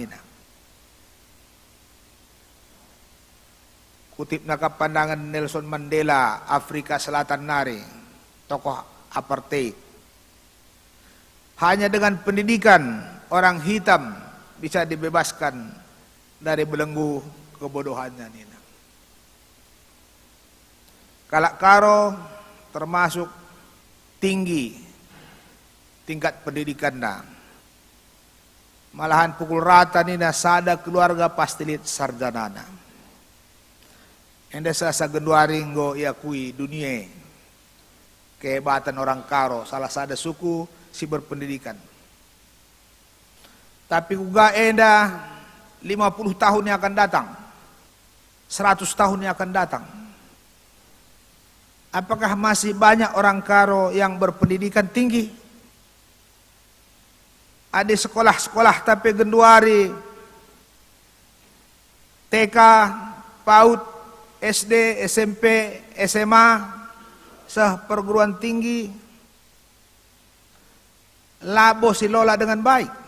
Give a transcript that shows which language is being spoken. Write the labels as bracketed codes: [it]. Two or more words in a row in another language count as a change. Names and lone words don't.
[btx] Kutip nakap pandangan Nelson Mandela, Afrika Selatan nari, tokoh apartheid. [id] Hanya dengan pendidikan orang hitam bisa dibebaskan dari belenggu kebodohannya. [btx] Kalak Karo termasuk tinggi tingkat pendidikan dah. Malahan pukul rata nina sada keluarga pastilit sarjanana. Enda sasa genduari nggo iakui [id] dunia kehebatan orang Karo, [btx] salah sada suku si berpendidikan. [id] Tapi juga enda 50 tahun yang akan datang, 100 tahun yang akan datang, apakah masih banyak orang Karo yang berpendidikan tinggi? Ada sekolah-sekolah tapi [btx] genduari TK, PAUD, SD, SMP, SMA, seh [id] perguruan tinggi [btx] labo silola [id] dengan baik.